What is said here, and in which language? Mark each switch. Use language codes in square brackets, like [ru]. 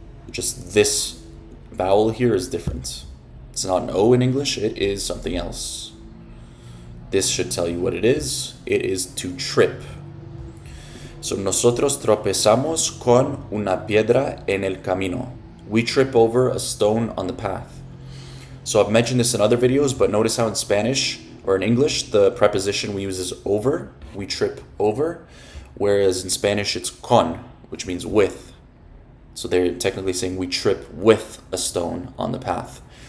[en] Just this vowel here is different. It's not an O in English, it is something else. This should tell you what it is. It is to trip. [es] So nosotros tropezamos con una piedra en el camino. [en] We trip over a stone on the path. So I've mentioned this in other videos, but notice how in Spanish or in English, the preposition we use is over. We trip over. Whereas in Spanish, it's con, which means with. So they're technically saying we trip with a stone on the path.